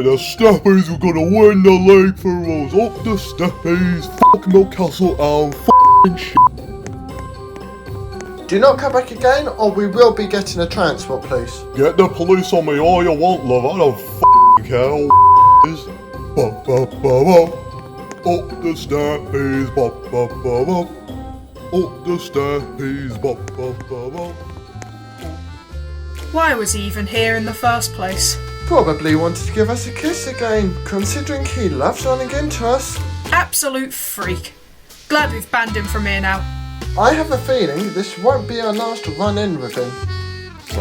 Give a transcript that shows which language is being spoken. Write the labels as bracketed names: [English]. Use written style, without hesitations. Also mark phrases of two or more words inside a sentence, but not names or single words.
[English] The Steppies were gonna win the league for us. Up the Steppies, fuck Newcastle and f***ing shit. Do not come back again or we will be getting a transport, please. Get the police on me all you want, love. I don't f***ing care who is. Ba ba ba ba. Up the Steppies, ba ba ba ba. Up the Steppies, ba ba ba ba. Why was he even here in the first place? Probably wanted to give us a kiss again, considering he loves running into us. Absolute freak. Glad we've banned him from here now. I have a feeling this won't be our last run-in with him.